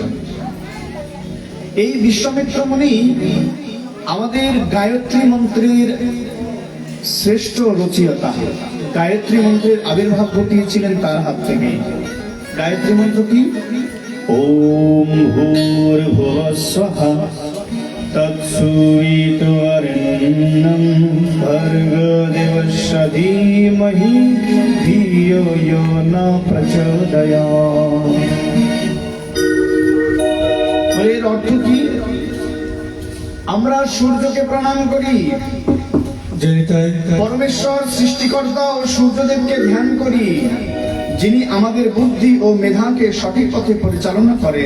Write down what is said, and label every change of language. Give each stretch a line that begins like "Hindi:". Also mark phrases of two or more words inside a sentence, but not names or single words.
Bangla: এই বিশ্বামিত্র মুনি আমাদের গায়ত্রী মন্ত্রের শ্রেষ্ঠ রচয়িতা। গায়ত্রী মন্ত্রের আবির্ভাব ঘটিয়েছিলেন তার হাত থেকে। গায়ত্রী মন্ত্র কি?
Sanskrit: ওম ভূর্ভুবঃ স্বঃ তৎসবিতুর্বরেণ্যং ভর্গদেবস্য ধীমহি ধিয়ো যো ন প্রচোদয়াৎ।
Bangla: এর অর্থ কি? আমরা সূর্যকে প্রণাম করি, পরমেশ্বর সৃষ্টিকর্তা ও সূর্যদেবকে ধ্যান করি, যিনি আমাদের বুদ্ধি ও মেধাকে সঠিক পথে পরিচালনা করেন।